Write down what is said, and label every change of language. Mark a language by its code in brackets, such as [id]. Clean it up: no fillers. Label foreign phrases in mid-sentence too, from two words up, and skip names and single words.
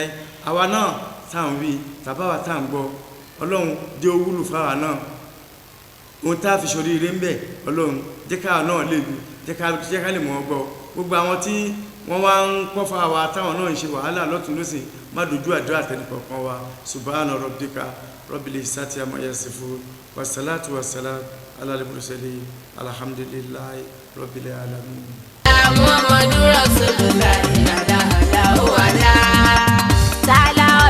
[yo] Àwa náà táwọn wí tàbáwà táwọn gbọ́, Ọlọ́run jẹ́ ó wúlò fáwa náà, ohun tá a fi ṣorí ire ń bẹ̀ ọlọ́run jẹ́ ká náà lè lu jẹ́ ká lè mọ̀ ọ́ gbọ́ gbogbo àwọn tí wọ́n wá ń kọ́fà wa táwọn náà ń ṣe wàhálà lọ́tún lọ́sìn má dojú àdúrà tẹnìkọ̀ọ̀kan wa [ar] سبحان ربك رب العزة عما يصفون والصلاة والسلام على المرسلين الحمد لله رب العالمين. محمد رسول الله لا إله إلا الله.